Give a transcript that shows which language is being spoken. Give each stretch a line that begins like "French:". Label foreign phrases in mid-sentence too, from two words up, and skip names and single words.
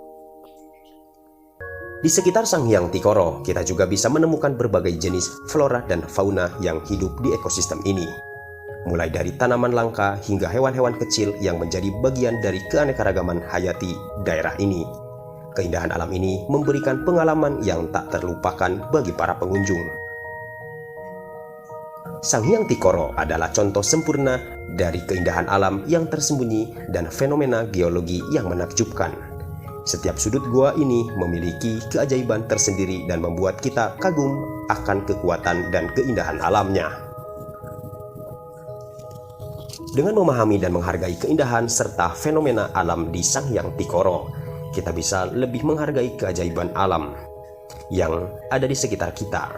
Indonesian: Di sekitar Sang Hyang Tikoro, kita juga bisa menemukan berbagai jenis flora dan fauna yang hidup di ekosistem ini. Mulai dari tanaman langka hingga hewan-hewan kecil yang menjadi bagian dari keanekaragaman hayati daerah ini. Keindahan alam ini memberikan pengalaman yang tak terlupakan bagi para pengunjung. Sang Hyang Tikoro adalah contoh sempurna dari keindahan alam yang tersembunyi dan fenomena geologi yang menakjubkan. Setiap sudut gua ini memiliki keajaiban tersendiri dan membuat kita kagum akan kekuatan dan keindahan alamnya. Dengan memahami dan menghargai keindahan serta fenomena alam di Sang Hyang Tikoro, kita bisa lebih menghargai keajaiban alam yang ada di sekitar kita.